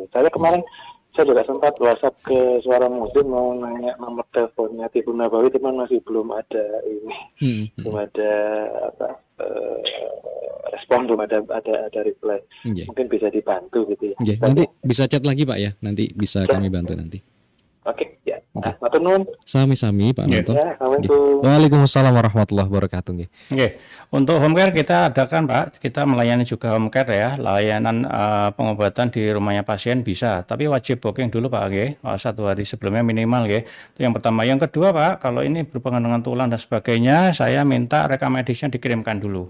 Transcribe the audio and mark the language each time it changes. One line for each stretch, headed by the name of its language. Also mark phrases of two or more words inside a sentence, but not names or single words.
Indonesian: Saya kemarin saya juga sempat WhatsApp ke Suara Muslim mau nanya nomor teleponnya Tibun Nabawi, teman masih belum ada ini, belum ada respon, belum ada reply. Mungkin bisa dibantu gitu ya. Nanti bisa chat lagi Pak ya, nanti bisa kami bantu nanti. Oke, ya.
Javanese: Matur nuwun. Sami-sami Pak Nanto.
Indonesian: Ya,
Arabic: وعليكم السلام ورحمة الله وبركاته.
Indonesian: Oke. Untuk
English: home care
Indonesian: kita adakan Pak, kita melayani juga
English: home care
Indonesian: ya, layanan pengobatan di rumahnya pasien bisa, tapi wajib booking dulu Pak, nggih. 1 hari sebelumnya minimal nggih. Itu yang pertama. Yang kedua Pak, kalau ini berhubungan dengan tulang dan sebagainya, saya minta rekam medisnya dikirimkan dulu.